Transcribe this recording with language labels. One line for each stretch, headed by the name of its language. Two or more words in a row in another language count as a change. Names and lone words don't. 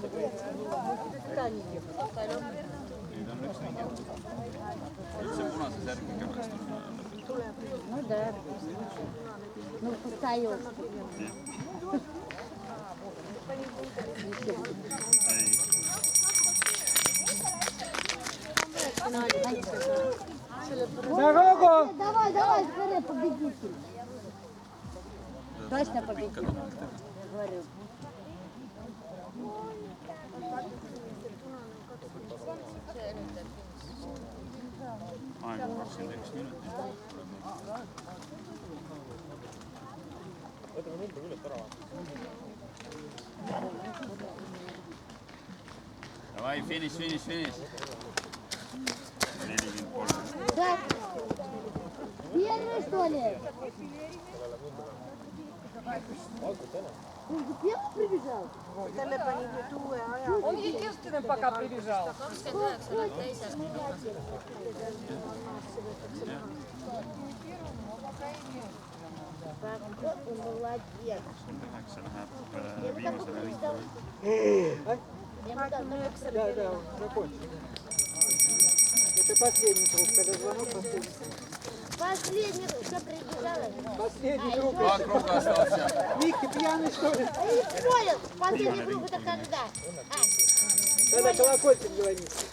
Estonian: Nüüd on 1 ring. See punase särgiga peaks tulema.
Russian: Ну да. Ну, устает. Дорогу! Давай, давай, скорее, победитель. Точно победитель. Говорю.
Estonian: Aeg on 21 minutit. Võtame numbri küljest ära.
Russian: Давай, финиш. 43. Да. Первый, что ли? Ты первый прибежал?
Estonian: Tälle pani nüüd uue aja.
Russian: Он единственным пока прибежал.
Estonian: 29 oled teisest.
Russian: Молодец.
Estonian: 9 läheb viimasele ringile.
Russian: Да, он закончил. Это последний круг, когда звонок последний. Последний, что прибежала? Последний круг. 2 kruga остался. Мик, ты пьяный, что ли? Я не понял. Последний круг это когда? Когда колокольчик звонит.